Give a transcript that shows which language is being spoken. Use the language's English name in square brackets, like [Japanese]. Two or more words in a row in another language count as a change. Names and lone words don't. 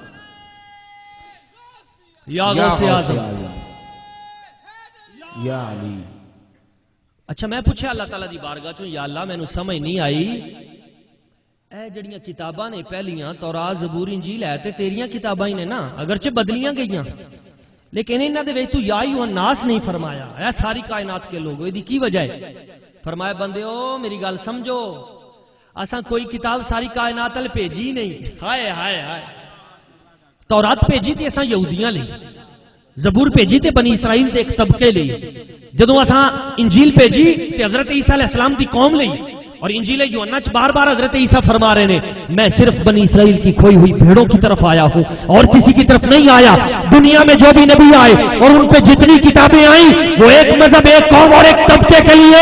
[Urdu] یا غوث اعظم، یا علی. [Punjabi] اچھا میں پوچھا اللہ تعالیٰ دی بارگاہ چوں یا اللہ مینوں سمجھ نہیں آئی اے جڑیاں کتاباں نے پہلیاں تورات زبور انجیل ہے تے تیریاں کتاباں ہی نے نا، اگرچہ بدلیاں گئیاں لیکن انہاں دے وچ تو [Arabic] یا ایھا الناس [Punjabi] نہیں فرمایا اے [Urdu] ساری کائنات کے لوگوں. [Punjabi] دی کی وجہ ہے؟ فرمایا بندیو میری گل سمجھو، اساں کوئی کتاب ساری کائنات ال بھیجی نہیں. ہائے ہائے ہائے. تورات بھیجی تے اساں یہودیاں لئی، زبور بھیجی تے بنی اسرائیل دے ایک طبقے لئی، جدوں اساں انجیل بھیجی تے حضرت عیسیٰ علیہ السلام دی قوم لئی. [Urdu] اور انجیل یوحنا چ بار بار حضرت عیسیٰ فرما رہے ہیں میں صرف بنی اسرائیل کی کھوئی ہوئی بھیڑوں کی طرف آیا ہوں اور کسی کی طرف نہیں آیا. دنیا میں جو بھی نبی آئے اور ان پہ جتنی کتابیں آئیں وہ ایک مذہب، ایک قوم اور ایک طبقے کے لیے.